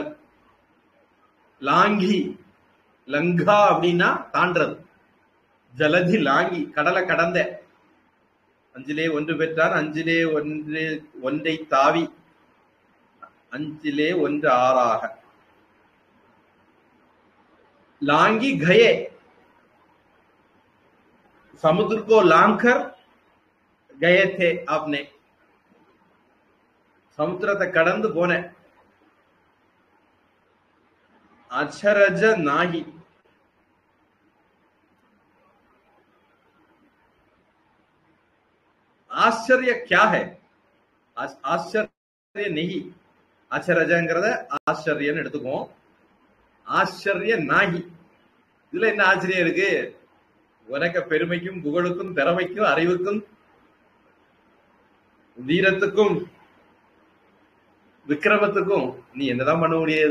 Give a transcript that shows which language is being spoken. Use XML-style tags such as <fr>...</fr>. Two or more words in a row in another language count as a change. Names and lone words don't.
<ta>லாங்கி, லங்கா அப்படின்னா தாண்டது.</ta> <sa>जलधि लांघि,</sa> <ta>கடலை கடந்த. அஞ்சிலே ஒன்று பெற்றான், அஞ்சிலே ஒன்றை தாவி, அஞ்சிலே ஒன்று ஆறாக.</ta> <hi>लांगी गए, समुद्र को लांघकर गए थे आपने, समुद्रத்தை</hi> <ta>கடந்து போன.</ta> <hi>अचरज नाही, आश्चर्य क्या है, आश्चर्य नहीं.</hi> <ta>அச்சரஜங்கிறத ஆச்சரியன்னு எடுத்துக்குவோம்.</ta> <sa>आश्चर्य नाहि,</sa> <ta>இதுல என்ன ஆச்சரியம் இருக்கு? உனக்கு பெருமைக்கும் புகழுக்கும் திறமைக்கும் அறிவுக்கும் வீரத்துக்கும் விக்ரமத்துக்கும் நீ என்னதான் பண்ண முடியாது?</ta>